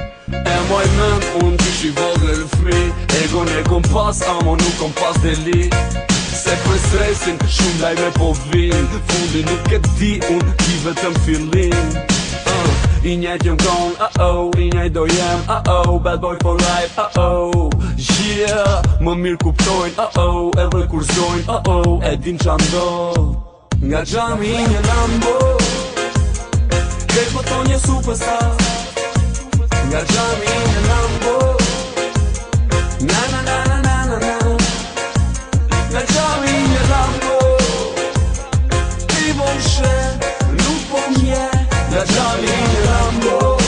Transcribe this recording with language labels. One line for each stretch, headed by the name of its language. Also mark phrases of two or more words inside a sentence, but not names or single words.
Albanian: E moj mend unë ti shi vogël fmi, egon e kom pas, amo nuk kom pas deli. Se për stresin, shumë lajme po vin, fundi nuk e di unë, ti vetëm fillin. Uh, i njejt jëm kon, oh, oh, i njejt do jem,
English: oh, oh, bad boy for life, oh, oh, yeah.
Albanian: Më mirë kuptojnë, oh, oh, edhe kur zojnë, oh, oh, e din qa ndodh. Nga xhami një Lambo, krejt po thonë je superstar. Nga xhami një Lambo, na, na, na, na, na, na, na. Nga xhami një Lambo, ti vojshe, nuk po mje. Nga xhami një Lambo,